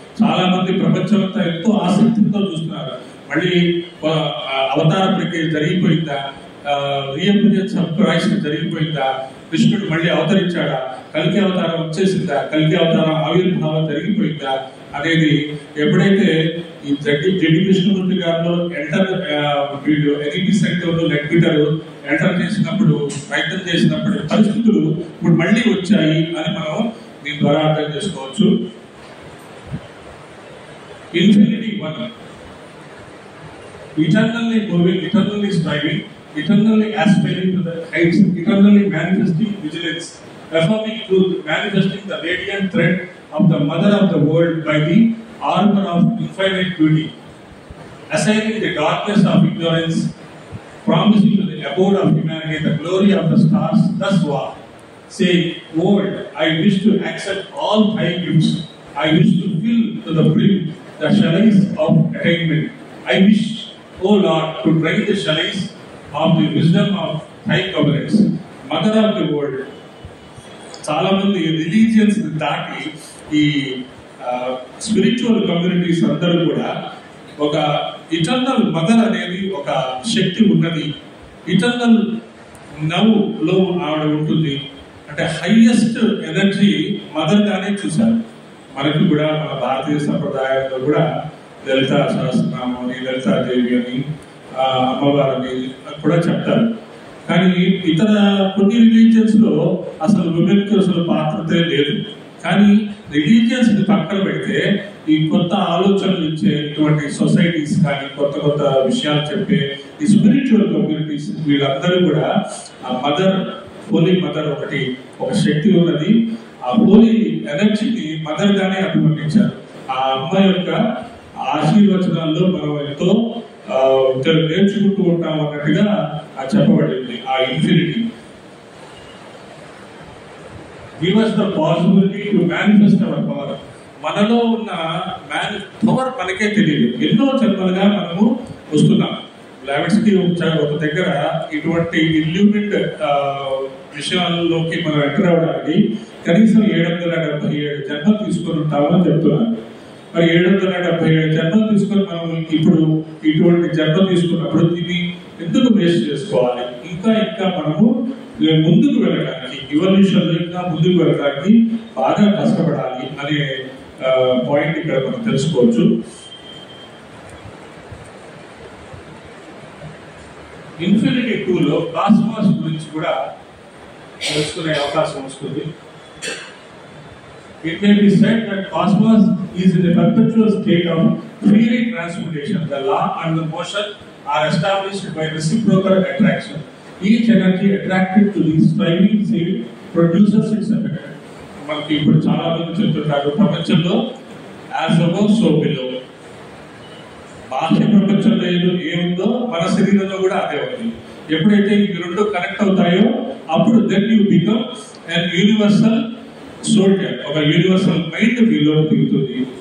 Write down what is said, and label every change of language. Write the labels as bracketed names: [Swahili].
[Telugu] చాలా మంది ప్రపంచమంతా ఎంతో ఆసక్తితో చూస్తున్నారు. మళ్ళీ అవతార ప్రక్రియ జరిగిపోయిందా, రీఎమర్జెన్స్ ఆఫ్ క్రైస్ట్ జరిగిపోయిందా, కృష్ణుడు మళ్ళీ అవతరించాడా, కల్కి అవతారం వచ్చేసిందా, కల్కి అవతారం ఆవిర్భావం జరిగిపోయిందా అనేది ఎప్పుడైతే ఈ జడ్డి కృష్ణమూర్తి గారిలో వీళ్ళు ఎనిమిది సెక్టర్లు లెక్బిటర్ ఎంటర్ చేసినప్పుడు ప్రయత్నం చేసినప్పుడు పరిస్థితులు ఇప్పుడు మళ్ళీ వచ్చాయి అని మనం దీని ద్వారా అర్థం చేసుకోవచ్చు. [English] Infinity one, eternally moving, eternally striving, eternally aspiring to the heights, eternally manifesting vigilance, affirming truth, manifesting the radiant thread of the mother of the world by the armor of infinite beauty, assigning the darkness of ignorance, promising to the abode of humanity the glory of the stars. Thus far, saying, "World, I wish to accept all thy gifts. I wish to fill to the brim the chalice of attainment. I wish, O Lord, to drain the chalice of the wisdom of thy covenants, mother of the world." [Telugu] చాలా మంది religions దాటి ఈ spiritual communities అందరూ కూడా ఒక eternal mother అనేది ఒక శక్తి ఉన్నది, ఇటర్నల్ నవ్ లో ఆవిడ ఉంటుంది అంటే హైయెస్ట్ ఎనర్జీ మదర్ గానే చూశారు. మనకి కూడా మన భారతీయ సంప్రదాయంలో కూడా లలితా సహస్రనామం అని, లలితాదేవి అని, అమ్మవారిని కూడా చెప్తారు. కానీ ఇతర కొన్ని రిలీజియన్స్ లో అసలు విమెన్ కి అసలు పాత్రతే లేదు. కానీ రిలీజియన్స్ ని పక్కన పెడితే ఈ కొత్త ఆలోచనలు ఇచ్చే ఇటువంటి సొసైటీస్ కానీ కొత్త కొత్త విషయాలు చెప్పే ఈ స్పిరిచువల్ కమ్యూనిటీస్ వీళ్ళందరూ కూడా ఆ మదర్, హోలీ మదర్ ఒక శక్తి ఉన్నది. ఆ హోలీ ఎనర్జీని మదర్ గానే అభివర్ణించారు. ఆ అమ్మ యొక్క ఆశీర్వచనాల్లో మనం ఎంతో నేర్చుకుంటూ ఉంటాం అన్నట్టుగా చెప్పబడింది. [English] ఆ infinity give us the possibility to manifest our power. [Telugu] మనలో ఉన్న పవర్ మనకే తెలియదు. ఎన్నో జన్మలుగా మనము వస్తున్నాం. బ్లావెట్స్కి ఒక దగ్గర ఇటువంటి ఇల్యూమిన్డ్ విషయాల్లోకి మనం ఎంటర్ అవడానికి కనీసం 777 జన్మలు తీసుకొని ఉంటామని చెప్తున్నారు. మరి 777 జన్మలు తీసుకొని మనం ఇప్పుడు ఇటువంటి జన్మ తీసుకున్నప్పుడు దీన్ని ఎందుకు వేస్ట్ చేసుకోవాలి? ఇంకా మనము ముందుకు వెళ్ళడానికి, ఇవల్యూషన్ లో ఇంకా ముందుకు వెళ్ళడానికి బాగా కష్టపడాలి అనే పాయింట్ ఇక్కడ మనం తెలుసుకోవచ్చు. ఇన్ఫినిటీ 2లో కాస్మాస్ గురించి కూడా తెలుసుకునే అవకాశం వస్తుంది. [English] It may be said that cosmos is in a perpetual state of freely transmutation. The law and the motion are established by reciprocal attraction. Each energy attracted to the striving field produces its effect. [Telugu] మనకి ఇప్పుడు చాలా మంది చెప్తుంటారు ప్రపంచంలో [English] As above so below. [Telugu] బాహ్య ప్రపంచంలో ఏముందో మన శరీరంలో కూడా అదే ఉంది. ఎప్పుడైతే ఈ రెండు కనెక్ట్ అవుతాయో అప్పుడు [English] then you become and universal soldier, [Telugu] ఒక యూనివర్సల్ మైండ్ మీలో దిగుతుంది.